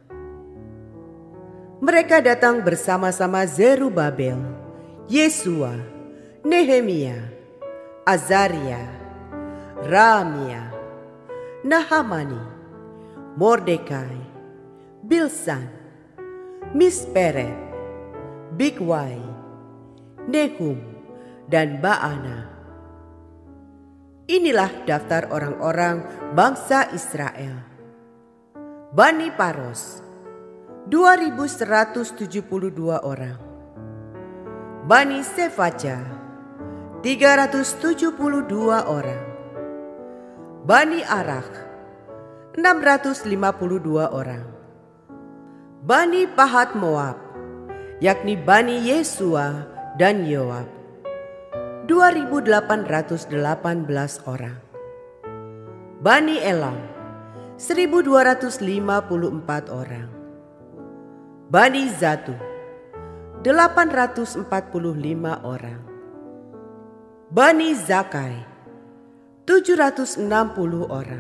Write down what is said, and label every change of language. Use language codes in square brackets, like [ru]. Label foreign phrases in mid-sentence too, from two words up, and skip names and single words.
[id] Mereka datang bersama-sama Zerubabel, Yesua, Nehemia, Azaria, Raamia, Nahamani, Mordekai, Bilsan, Misperet, Bigwai, Nehum, dan Baana. Inilah daftar orang-orang bangsa Israel. Bani Paros 2.172 orang. Bani Sefaja 372 orang. Bani Arak 652 orang. Bani Pahat Moab, yakni Bani Yesua dan Yoab 2.818 orang. Bani Elam 1.254 orang. Bani Zatu 845 orang. Bani Zakai 760 orang.